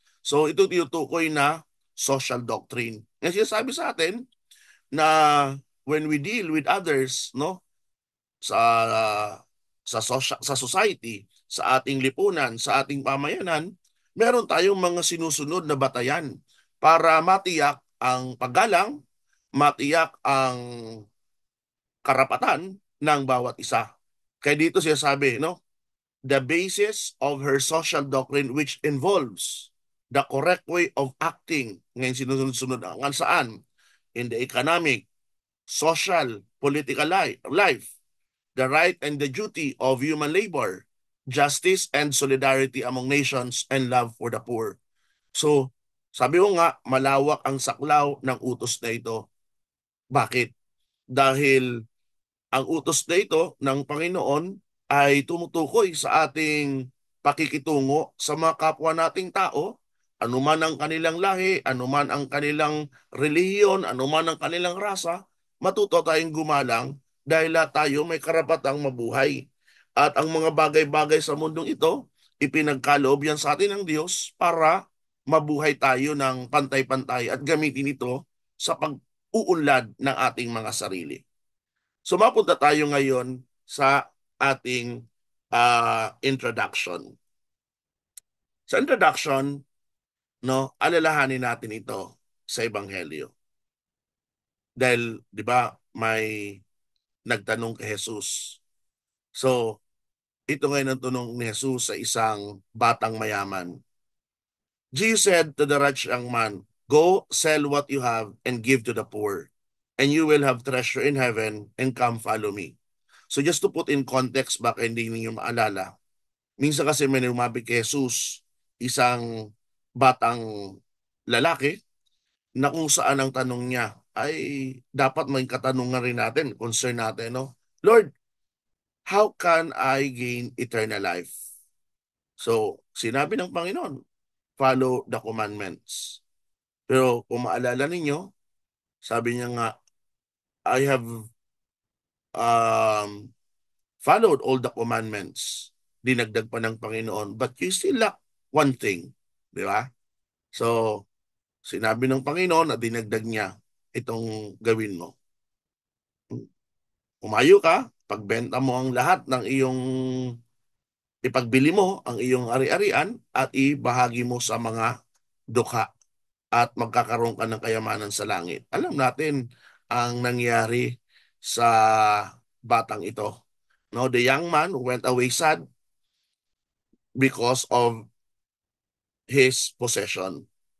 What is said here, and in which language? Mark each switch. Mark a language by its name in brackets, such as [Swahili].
[Filipino] So ito tinutukoy na social doctrine. Yan sinasabi sa atin na [English] when we deal with others, [Filipino] no, sa sa society, sa ating lipunan, sa ating pamayanan, meron tayong mga sinusunod na batayan para matiyak ang paggalang, matiyak ang karapatan ng bawat isa. Kaya dito siya sabi, no, [English] the basis of her social doctrine which involves the correct way of acting. [Filipino] Ngayon sinusunod-sunod ang saan? [English] In the economic, social, political life, the right and the duty of human labor, justice and solidarity among nations, and love for the poor. [Filipino] So, sabi ko nga, malawak ang saklaw ng utos na ito. Bakit? Dahil ang utos na ito ng Panginoon ay tumutukoy sa ating pakikitungo sa mga kapwa nating tao, anuman ang kanilang lahi, anuman ang kanilang relihiyon, anuman ang kanilang rasa, matuto tayong gumalang dahil lahat tayo may karapatang mabuhay. At ang mga bagay-bagay sa mundong ito, ipinagkaloob yan sa atin ng Diyos para mabuhay tayo ng pantay-pantay at gamitin ito sa pag-uunlad ng ating mga sarili. So mapunta tayo ngayon sa ating introduction. Sa introduction, no, alalahanin natin ito sa Ebanghelyo. Dahil, di ba, may nagtanong kay Jesus. So, ito ngayon ang tanong ni Jesus sa isang batang mayaman. [English] Jesus said to the rich young man, "Go, sell what you have and give to the poor, and you will have treasure in heaven, and come follow me." [Filipino] So just to put in context, baka hindi ninyo maalala, minsan kasi may lumapit kay Jesus, isang batang lalaki, na kung saan ang tanong niya ay dapat may katanungan rin natin, concern natin, no? [English] Lord, how can I gain eternal life? [Filipino] So, sinabi ng Panginoon, [English] follow the commandments. [Filipino] Pero kung maalala ninyo, sabi niya nga, [English] I have um, followed all the commandments. [Filipino] Dinagdag pa ng Panginoon, [English] but you still lack one thing. [Filipino] Di ba? So, sinabi ng Panginoon na dinagdag niya itong gawin mo. Umayo ka, pagbenta mo ang lahat ng iyong, ipagbili mo ang iyong ari-arian at ibahagi mo sa mga dukha at magkakaroon ka ng kayamanan sa langit. Alam natin ang nangyari sa batang ito. [English] No, the young man went away sad because of his possession.